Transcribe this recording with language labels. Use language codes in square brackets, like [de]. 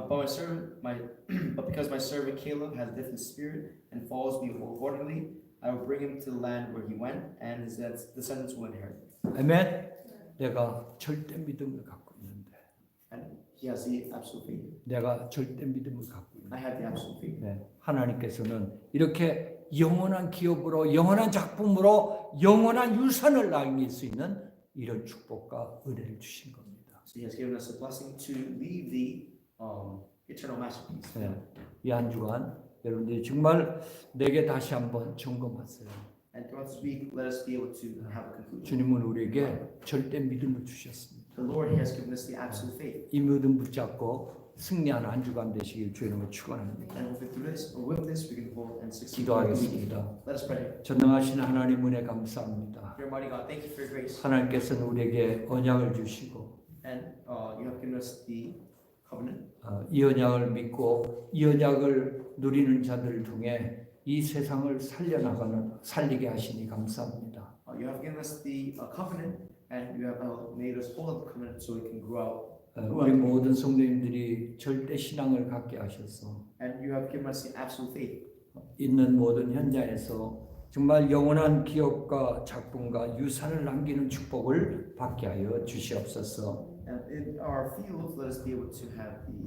[en] but because my servant Caleb has a different spirit and follows me wholeheartedly, I will bring him to the land where he went, and his descendants will inherit. [ko] 아멘. 내가 절대 믿음을 갖고 있는데, [en] And he has the absolute faith. [ko] 내가 절대 믿음을 갖고 있는데, [en] I have the absolute faith. [ko] 네, 하나님께서는 이렇게 영원한 기업으로, 영원한 작품으로, 영원한 유산을 남길 수 있는 이런 축복과 은혜를 주신 겁니다. [en] So he has given us a blessing to leave the eternal masterpiece. [ko] 네, 이 한 주간 여러분들이 정말 내게 다시 한번 점검하세요. [en] And throughout this week, let us be able to have a conclusion. [ko] 주님은 우리에게 절대 믿음을 주셨습니다. [en] The Lord has given us the absolute faith. [ko] 이 믿음 붙잡고 승리하는 한 주간 되시길 주의 이름으로 축원합니다. [en] And with this we can hold and succeed. [ko] 기도하겠습니다. [en] Let us pray. [ko] 전능하신 하나님 은혜 감사합니다. [en] Dear Almighty God, thank you for your grace. [ko] 하나님께서는 우리에게 언약을 주시고 [en] And you have given us the covenant. [ko] 이 언약을 믿고 이 언약을 누리는 자들을 통해 이 세상을 살리게 하시니 감사합니다. [en] You have given us the covenant, and you have made us whole of the covenant so we can grow out. [ko] 우리 모든 성도님들이 절대 신앙을 갖게 하셔서 [en] And you have given us the absolute faith. [ko] 있는 모든 현장에서 정말 영원한 기업과 작품과 유산을 남기는 축복을 받게 하여 주시옵소서. [en] And in our field, let us be able to have